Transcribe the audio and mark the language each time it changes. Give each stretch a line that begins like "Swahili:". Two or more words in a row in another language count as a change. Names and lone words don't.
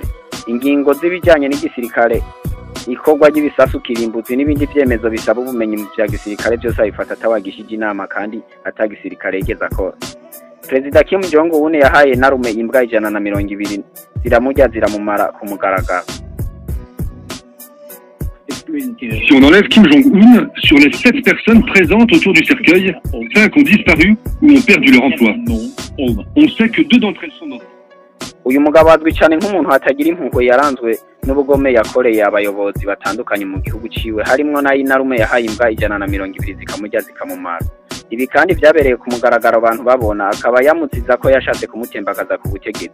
Rundi: Ingingo z'ibijyanye n'igisirikare, ikorwa ry'ibisasu kirimbuzi n'ibindi vyemezo bisaba ubumenyi mu bya gisirikare byose abifata atawagishije inama kandi atagisirikare yigeze akora. Perezida Kim Jong-un yahaye narume imbwa 120 ziramujya ziramumara ku mugaragaro.
French: si on enlève Kim Jong-un, sur les 7 personnes présentes autour du cercueil, 5 ont disparu ou ont perdu leur emploi. On sait que 2 d'entre elles sont mortes.
Rundi: Uyu mugabo azwi cyane nk'umuntu hatagira impuhwe yaranzwe n'ubugome yakoreye abayobozi batandukanye mu gihugu ciwe harimo nayo narume yahaye imbwa 120 zikamujya zikamumara. Ibi kandi byabereye ku mugaragaro abantu babona akaba yamuziza ko yashatse kumutembagaza ku butegetsi.